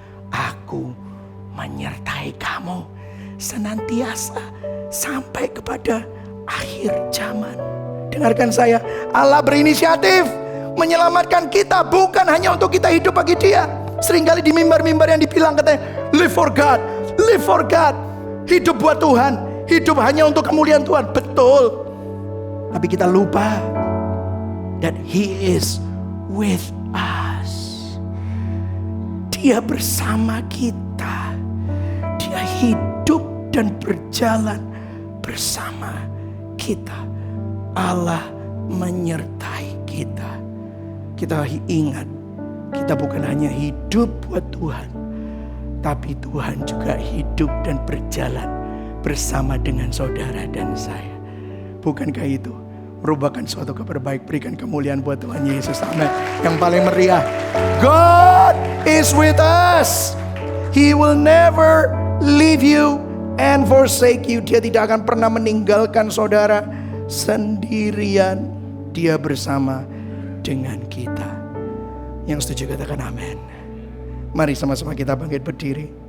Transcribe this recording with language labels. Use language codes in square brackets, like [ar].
[id] Aku menyertai kamu senantiasa sampai kepada akhir zaman. Dengarkan saya, Allah berinisiatif menyelamatkan kita, bukan hanya untuk kita hidup bagi Dia. Seringkali di mimbar-mimbar yang dibilang katanya, [en] live for God, live for God. [id] Hidup buat Tuhan, hidup hanya untuk kemuliaan Tuhan. Betul. Tapi kita lupa [en] that He is with us. [id] Dia bersama kita. Dia hidup dan berjalan bersama kita. Allah menyertai kita. Kita ingat, kita bukan hanya hidup buat Tuhan, tapi Tuhan juga hidup dan berjalan bersama dengan saudara dan saya. Bukankah itu merupakan suatu kabar baik? Berikan kemuliaan buat Tuhan Yesus. Amin. Yang paling meriah, [en] God is with us. He will never leave you and forsake you. [id] Dia tidak akan pernah meninggalkan saudara sendirian. Dia bersama dengan kita. Yang setuju katakan amin. Mari sama-sama kita bangkit berdiri.